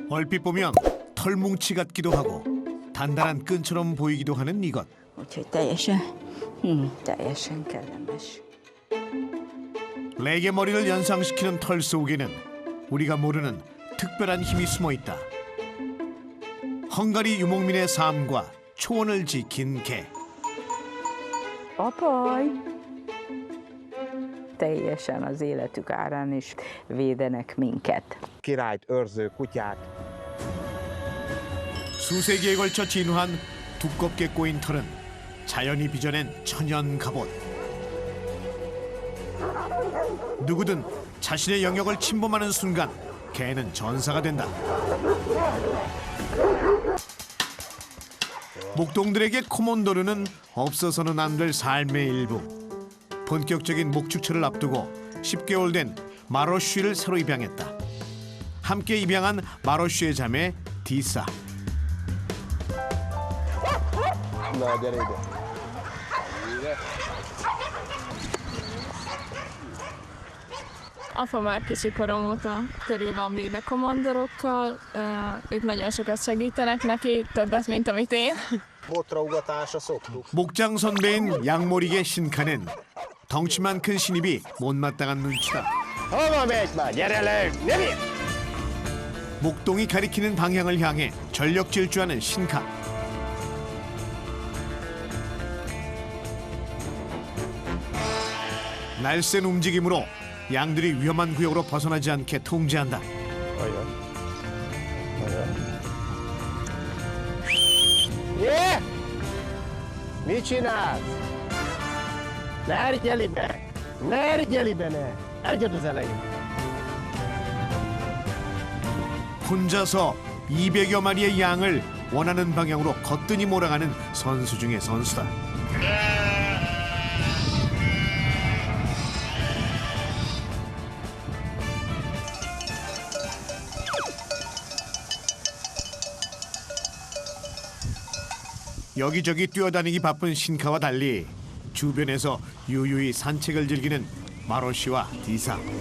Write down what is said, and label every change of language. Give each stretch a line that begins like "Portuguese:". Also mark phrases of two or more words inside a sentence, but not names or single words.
Korean: 얼핏 보면 털뭉치 같기도 하고 단단한 끈처럼 보이기도 하는 이것.
Hungarian: Úgyhogy teljesen kellemes.
Korean: 레게 머리를 연상시키는 털 속에는 우리가 모르는 특별한 힘이 숨어 있다. 헝가리 유목민의 삶과 초원을 지킨 개.
Hungarian: Apaj! Teljesen az életük árán is védenek minket. Királyt őrző kutyák.
Korean: 수세기에 걸쳐 진화한 두껍게 꼬인 털은 자연이 빚어낸 천연 갑옷. 누구든 자신의 영역을 침범하는 순간 개는 전사가 된다. 목동들에게 코몬도르는 없어서는 안 될 삶의 일부. 본격적인 목축철을 앞두고 10개월 된 마로쉬를 새로 입양했다. 함께 입양한 마로쉬의 자매 디사.
Hungarian: Na, gyere ide. Apa már kicsi korom óta körül van véve komandorokkal, ők nagyon sokat segítenek neki, többet, mint amit én. Botraugatásra szoktuk.
Korean: 목장 선배인 양모리게 신카는 덩치만 큰 신입이 못마땅한 눈치다.
Hungarian: Hova megy már? Gyere le! Gyere!
Korean: 목동이 가리키는 방향을 향해 전력 질주하는 신카. 날쌘 움직임으로 양들이 위험한 구역으로 벗어나지 않게 통제한다.
Hungarian: Olyan. Olyan. Jé! Mit csinálsz? Ne ergyel ide! Ne ergyel ide, ne! Ergyed az elején!
Korean: 혼자서 200여 마리의 양을 원하는 방향으로 거뜬히 몰아가는 선수 중의 선수다. 여기저기 뛰어다니기 바쁜 신카와 달리 주변에서 유유히 산책을 즐기는 마로시와 디사.